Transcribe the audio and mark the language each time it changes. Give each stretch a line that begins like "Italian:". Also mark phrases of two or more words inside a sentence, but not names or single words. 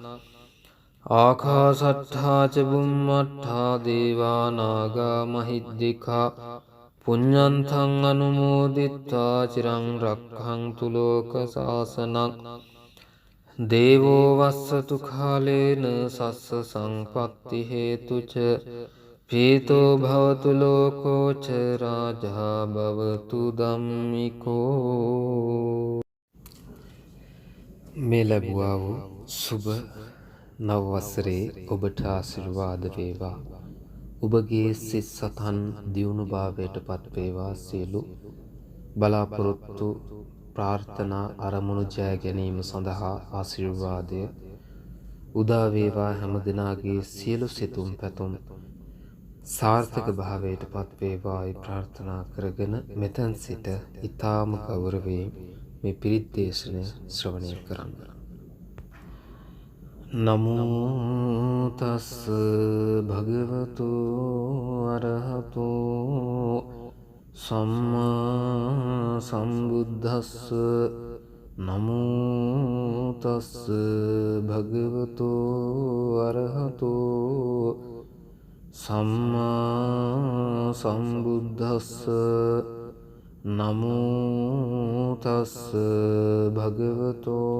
Pali: ආකාසට්ඨා ච බුම්මට්ඨා දේවා නාග මහිද්దికා පුඤ්ඤන්තං අනුමෝදිත්වා චිරං රක්ඛන්තු ලෝක සාසනං දේවෝ වස්සතු කාලේන සස්ස සංපත්ති හේතුච පීතෝ භවතු ලෝකෝ ච රාජා භවතු ධම්මිකෝ.
Sinhala: මේ ලැබුවා වූ සුබ නව වසරේ ඔබට ආශිර්වාද වේවා. ඔබගේ සිත් සතන් දියුණු භාවයට පත් වේවා. සියලු බලාපොරොත්තු ප්‍රාර්ථනා අරමුණු ජය ගැනීම සඳහා ආශිර්වාදය උදා වේවා. හැම දිනාගේ සියලු සිතුම් පැතුම් සාර්ථක භාවයට පත් වේවායි ප්‍රාර්ථනා කරගෙන මෙතෙන් සිට ඊ타ම ගෞරවයෙන් මේ පිරිත් දේශනය ශ්‍රවණය කරන්න.
Pali: නමෝ තස්ස භගවතු අරහතෝ සම්මා සම්බුද්දස්ස නමෝ තස්ස භගවතු අරහතෝ සම්මා සම්බුද්දස්ස නමෝ තස්ස භගවතු